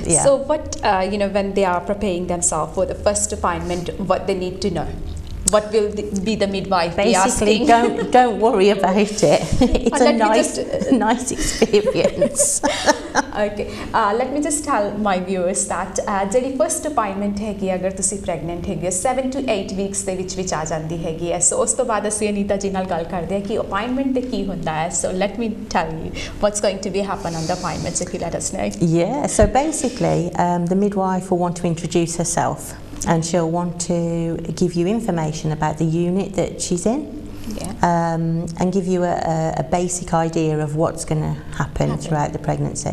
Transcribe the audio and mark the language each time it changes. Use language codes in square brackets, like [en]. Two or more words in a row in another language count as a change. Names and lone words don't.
[en] So what, when they are preparing themselves for the first appointment, what they need to know? What will be the midwife be asking? Basically, don't worry about it. It's a nice experience. Okay, let me just tell my viewers that [pa] ਜਿਹੜੀ [en] first appointment [pa] ਹੈਗੀ ਅਗਰ ਤੁਸੀਂ pregnant ਹੈਗੇ 7 to 8 weeks ਦੇ ਵਿੱਚ ਆ ਜਾਂਦੀ ਹੈਗੀ ਹੈ ਸੋ ਉਸ ਤੋਂ ਬਾਅਦ ਅਸੀਂ ਅਨੀਤਾ ਜੀ ਨਾਲ ਗੱਲ ਕਰਦੇ ਹਾਂ ਕਿ appointment ਤੇ ਕੀ ਹੁੰਦਾ ਹੈ [en] so let me tell you what's going to be happen on the appointments if you let us know. Yeah, so basically the midwife will want to introduce herself and she'll want to give you information about the unit that she's in. And give you a basic idea of what's going to happen throughout the pregnancy.